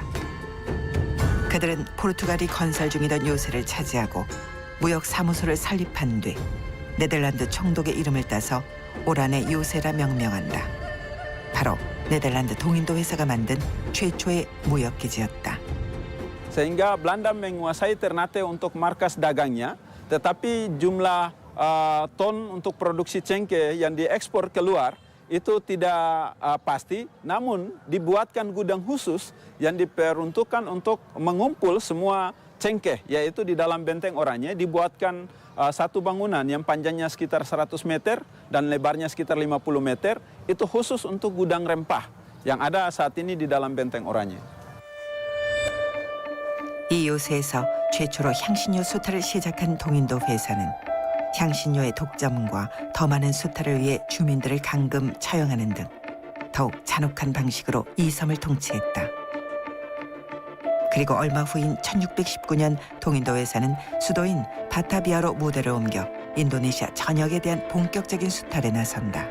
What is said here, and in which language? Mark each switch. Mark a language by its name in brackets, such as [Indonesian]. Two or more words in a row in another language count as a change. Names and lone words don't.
[Korean] 그들은 포르투갈이 건설 중이던 요새를 차지하고 무역 사무소를 설립한 뒤 네덜란드 총독의 이름을 따서 오란의 요새라 명명한다. 바로 네덜란드 동인도 회사가 만든 최초의 무역 기지였다. [Indonesian] Sehingga Belanda menguasai Ternate untuk markas dagangnya, tetapi jumlah ton untuk produksi cengkeh yang diekspor keluar itu tidak pasti, namun dibuatkan gudang khusus yang diperuntukkan untuk mengumpul semua cengkeh, yaitu di dalam benteng Oranye dibuatkan satu bangunan yang panjangnya sekitar 100 meter dan lebarnya sekitar 50 meter, itu khusus untuk gudang rempah yang ada saat ini di dalam benteng Oranye. [Korean] 이 요새에서 최초로 향신료 수탈을 시작한 동인도 회사는 향신료의 독점과 더 많은 수탈을 위해 주민들을 감금 처형하는 등 더욱 잔혹한 방식으로 이 섬을 통치했다. 그리고 얼마 후인 1619년 동인도 회사는 수도인 바타비아로 무대를 옮겨 인도네시아 전역에 대한 본격적인 수탈에 나선다.